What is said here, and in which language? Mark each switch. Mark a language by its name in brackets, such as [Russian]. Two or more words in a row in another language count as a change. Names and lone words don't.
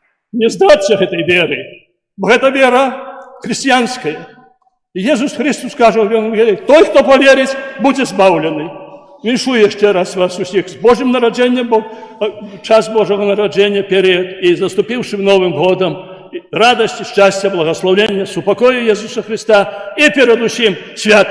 [Belarusian] не здаться гэтай веры, бо гэта вера хрысціянская. [Ukrainian] І Єсус Христос каже в Євангелії: той, хто повірить, буде збавлений. Віншую ще раз вас усіх з Божим народженням, бо час Божого народження перед і наступившим Новим годом, радості, щастя, благословення, супокою Ісуса Христа і перед усім святості.